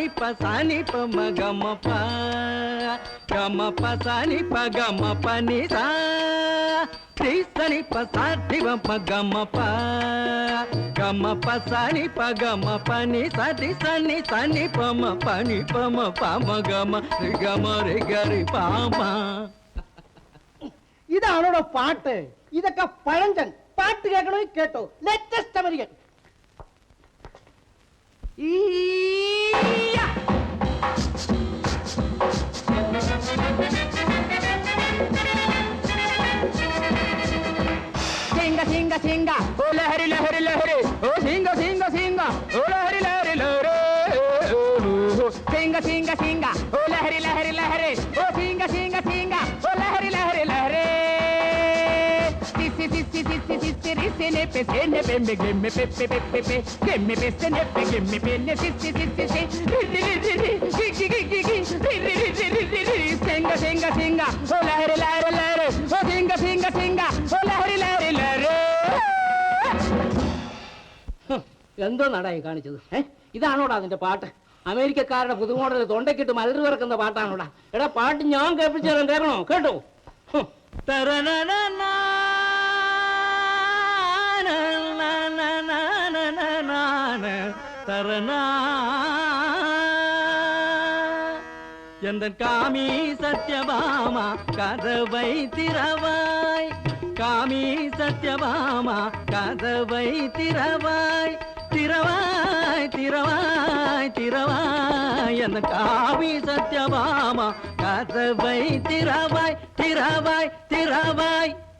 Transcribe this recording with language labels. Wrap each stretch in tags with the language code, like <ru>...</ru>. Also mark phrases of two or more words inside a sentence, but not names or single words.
<ta>பசானி பம கம ப கம பசானி ப கம பனி சா ரிசனி பசாதி பம கம ப கம பசானி ப கம பனி சதி சனி சனி பம பனி பம பம கம ரி கம ரி கரி பாமா. இது அவனோட பாட்டு. இதக்க பழஞ்சன் பாட்டு கேட்கணும் கேட்டோம். லேட்டஸ்ட் அமெரிக்கன். Singa, singa, singa, oh lahari, lahari, lahari, oh singa, singa, singa, oh lahari, lahari, lahari, oh singa, singa, singa, oh lahari, lahari, lahari, oh singa, singa, singa, oh lahari, lahari, lahari. Sissine pe sene pe me gimme pe pe pe pe pe gimme pe sene pe gimme pe ne sissi singa singa singa oh lahari lahari lahari oh singa singa singa oh lahari lahari lahari.</ta> <ml>എന്തോ നടായി കാണിച്ചത്? ഇതാണോടാ അതിന്റെ പാട്ട്? അമേരിക്കക്കാരുടെ പുതുമോഡൽ തൊണ്ടക്കിട്ട് മലർ വിറക്കുന്ന പാട്ടാണോടാ? എടാ പാട്ട് ഞാൻ കേൾപ്പിച്ചു തരാൻ കേൾക്കണോ? കേട്ടോ?</ml> <ta>തരനാനാ தரனா எந்தன் காமி சத்யபாமா கதவை திறவாய், காமி சத்யபாமா கதவை திறவாய், திறவாய் திறவாய் திறவாய் எந்த காமி சத்யபாமா கதவை திறவாய், திறவாய் திறவாய்.</ta>